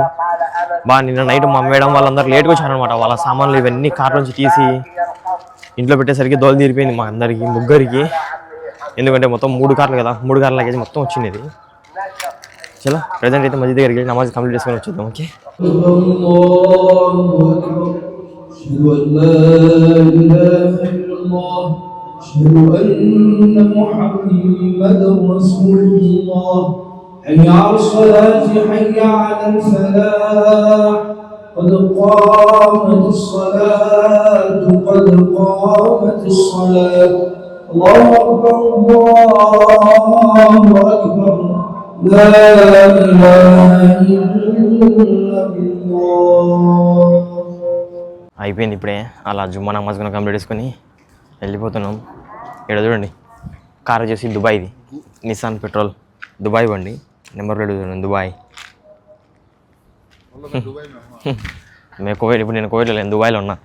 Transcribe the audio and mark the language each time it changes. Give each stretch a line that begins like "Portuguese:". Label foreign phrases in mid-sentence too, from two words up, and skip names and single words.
Telugu: నిన్న నైట్ మా మేడం వాళ్ళందరూ లేట్గా వచ్చారనమాట. వాళ్ళ సామాన్లు ఇవన్నీ కార్ నుంచి తీసి ఇంట్లో పెట్టేసరికి దోలు తీరిపోయింది మా అందరికి, ముగ్గురికి. ఎందుకంటే మొత్తం 3 కార్లు కదా, 3 కార్ల లగేజ్ మొత్తం వచ్చింది. చలో ప్రజెంట్ అయితే మస్జిద్ దగ్గరికి వెళ్ళి నమాజ్ కంప్లీట్ చేసుకొని వచ్చేద్దాం. ఓకే
Arabic: أشهد أن لا إله إلا الله أشهد أن محمدا رسول الله حي على الصلاة حي على الفلاح قد قامت الصلاة قد قامت الصلاة الله أكبر الله أكبر لا إله إلا الله.
Telugu: అయిపోయింది ఇప్పుడే. అలా జుమ్మా నమాజ్ కూడా కంప్లీట్ చేసుకొని వెళ్ళిపోతున్నాం. ఇక్కడ చూడండి కార్ వచ్చేసి దుబాయ్ది, నిసాన్ పెట్రోల్ దుబాయ్ బండి. నెంబర్ ప్లేట్ చూడండి దుబాయ్. మేము కోవిడ్, ఇప్పుడు నేను కోవిడ్లో లేను, దుబాయ్లో ఉన్నా.